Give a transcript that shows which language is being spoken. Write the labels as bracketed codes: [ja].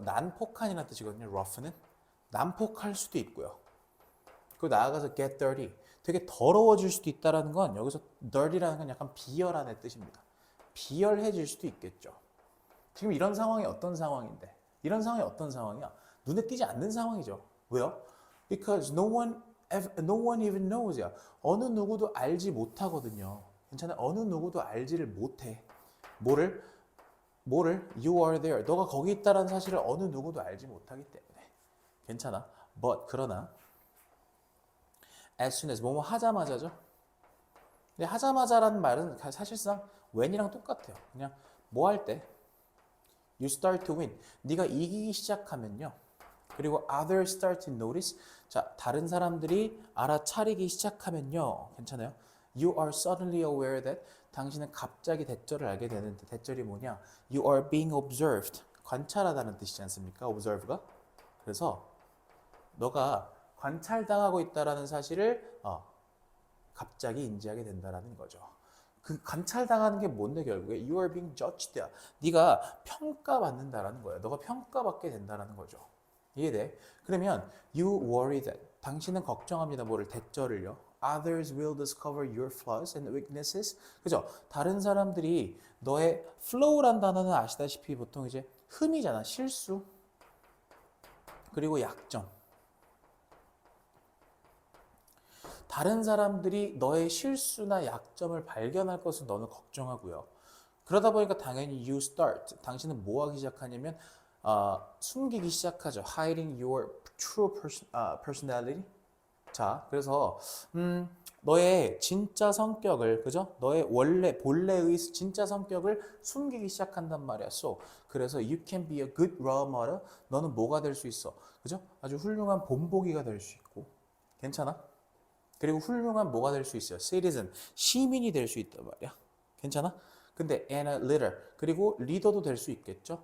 [ko] 난폭한이라는 뜻이거든요. rough는 난폭할 수도 있고요. 그리고 나아가서 [en] get dirty. [ko] 되게 더러워질 수도 있다라는 건 여기서 dirty라는 건 약간 비열한의 뜻입니다. 비열해질 수도 있겠죠. 지금 이런 상황이 어떤 상황인데? 이런 상황이 어떤 상황이야? 눈에 띄지 않는 상황이죠. 왜요? [en] Because no one even knows. [ko] 야. 어느 누구도 알지 못하거든요. 괜찮아? 어느 누구도 알지를 못해. 뭐를? [en] You are there. [ko] 너가 거기 있다라는 사실을 어느 누구도 알지 못하기 때문에. 괜찮아? But 그러나 [en] as soon as [ko] 뭐뭐 하자마자죠. 근데 하자마자라는 말은 사실상 when이랑 똑같아요. 그냥 뭐 할 때 [en] you start to win. [ko] 네가 이기기 시작하면요. [en] 그리고 others start to notice. [ko] 자, 다른 사람들이 알아차리기 시작하면요. 괜찮아요? [en] You are suddenly aware that [ko] 당신은 갑자기 대절을 알게 되는데 대절이 뭐냐? [en] You are being observed. [ko] 관찰하다는 뜻이지 않습니까? observe가. 그래서 너가 관찰당하고 있다라는 사실을 갑자기 인지하게 된다라는 거죠. 그 관찰당하는 게 뭔데 결국에 [en] you are being judged. [ko] 네가 평가받는다라는 거예요. 너가 평가받게 된다라는 거죠. 이해돼? 그러면 [en] you worry that [ko] 당신은 걱정합니다. 뭐를 대절을요. [en] Others will discover your flaws and weaknesses. [ko] 그죠? 다른 사람들이 너의 flow란 단어는 아시다시피 보통 이제 흠이잖아. 실수. 그리고 약점. 다른 사람들이 너의 실수나 약점을 발견할 것을 너는 걱정하고요. 그러다 보니까 당연히 [en] you start. [ko] 당신은 뭐 하기 시작하냐면 숨기기 시작하죠. [en] Hiding your true personality. [ko] 자, 그래서 너의 진짜 성격을, 그죠? 너의 원래 본래의 진짜 성격을 숨기기 시작한단 말이야. [en] So, [ko] 그래서 [en] you can be a good role model. [ko] 너는 뭐가 될 수 있어? 그죠? 아주 훌륭한 본보기가 될 수 있고. 괜찮아? 그리고 훌륭한 뭐가 될 수 있어요? citizen, 시민이 될 수 있단 말이야. 괜찮아? 근데 [en] and a leader, [ko] 그리고 리더도 될 수 있겠죠?